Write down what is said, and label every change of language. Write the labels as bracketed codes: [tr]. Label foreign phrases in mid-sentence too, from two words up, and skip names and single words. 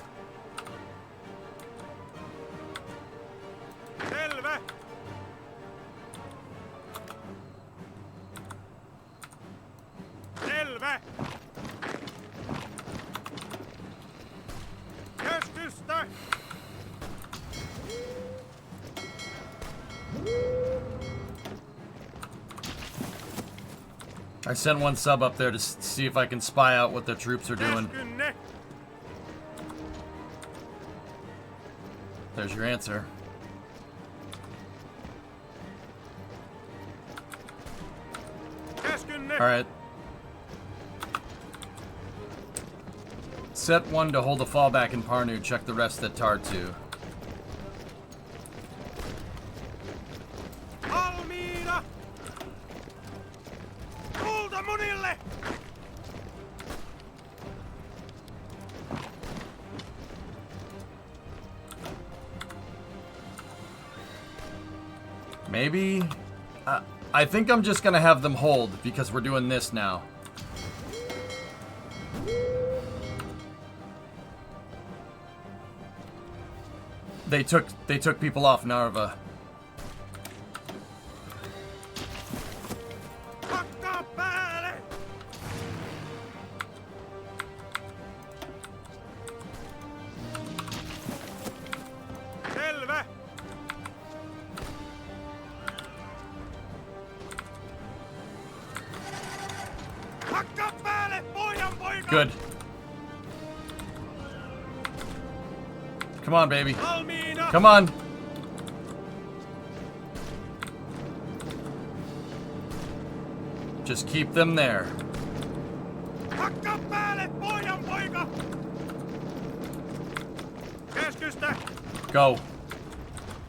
[fi] Selvä! Selvä! Keskusta! [en] I sent one sub up there to see if I can spy out what the troops are doing. [fi] Keskunne! [en] There's your answer. [fi] Keskunne! [en] Alright. Set one to hold the fallback in Parnu. Check the rest at Tartu. [fi] Valmiina! Tulta munille! [en] Maybe? I think I'm just gonna have them hold because we're doing this now. They took people off Narva. [fi] Hakkaa päälle! Selvä! Hakkaa päälle, pojan poika! [en] Good. Come on, baby. [fi] Valmiina! [en] Come on. Just keep them there. [fi] Hakkaa päälle, pojan poika! Keskusta! [en] Go.